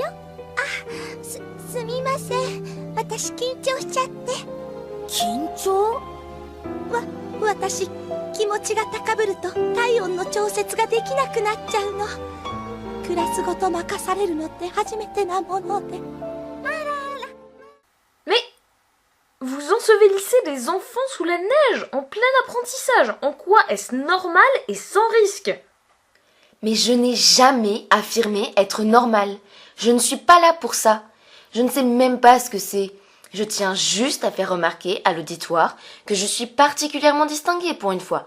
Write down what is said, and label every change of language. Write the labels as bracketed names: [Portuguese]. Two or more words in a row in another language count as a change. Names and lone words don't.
[Japanese] あ、すみません。私緊張しちゃって。緊張？私気持ちが高ぶると体温の調節ができなくなっちゃうの。クラスごと任されるのって初めてなもので。 [French] Mais vous ensevelissez des enfants sous la neige, en plein apprentissage. En quoi est-ce normal et sans risque? Mais je n'ai jamais affirmé être normale. Je ne suis pas là pour ça. Je ne sais même pas ce que c'est. Je tiens juste à faire remarquer à l'auditoire que je suis particulièrement distinguée pour une fois.